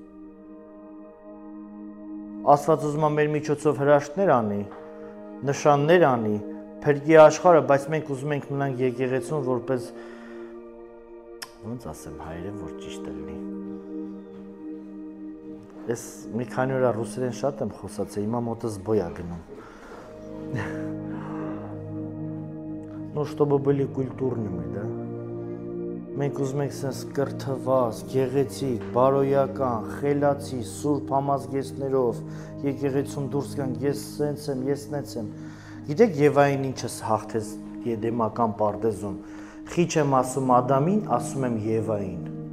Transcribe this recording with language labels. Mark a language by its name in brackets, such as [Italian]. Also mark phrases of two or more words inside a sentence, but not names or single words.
[Armenian] Աստված ուզում է մեր միջոցով հրաշքներ անի, նշաններ անի, փրկի աշխարհը, բայց մենք ուզում ենք մնանք եկեղեցում, որպես ոնց ասեմ հայերեն, որ ճիշտ լինի։ Ես մի քանի օր ռուսերեն շատ եմ խոսացել, հիմա մոտս բոյ է գնում։ [Russian] Ну, чтобы были культурными, да? [Armenian] Մենք ուզում ենք sense կրթված, գեղեցիկ, բարոյական, խելացի, սուրբ համազգեստներով եկեղեցում դուրս գանք, ես sense եմ, ես նենց եմ։ Գիտեք Եվային ինչս հաղթեց Եդեմական պարտեզում։ Խիչ եմ ասում Ադամին, ասում եմ Եվային։